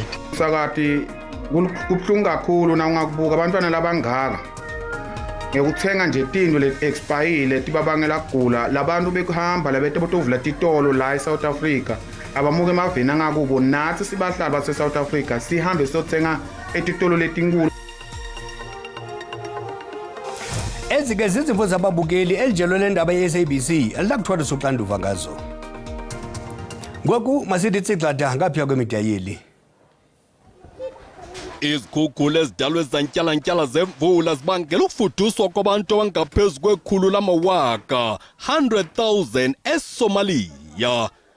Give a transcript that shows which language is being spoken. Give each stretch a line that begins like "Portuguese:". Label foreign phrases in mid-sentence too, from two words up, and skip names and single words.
Swati: Sakati kubuhlungu kakhulu na ungakubuka abantwana labangaka ngekuthenga nje tinto le expire tibabangela kugula labantu bekuhamba labete botovula titolo la eSouth Africa abamuke emaveni angakubo nathi sibahlali base South Africa sihambe siyothenga etitolo letinkulu.
Xhosa: Ezike zizimvo zababukeli elijelo lendaba ye-SABC elilakuthwalisa uxanduva ngazo. Ngoku masithi tsigxada ngapha kwemidayeli. Izikhukhula ezidalwe zantyala zemvula zibangela ukufuduswa kwabantu abangaphezu kwekhulu lamawaka 100,000 eSomalia.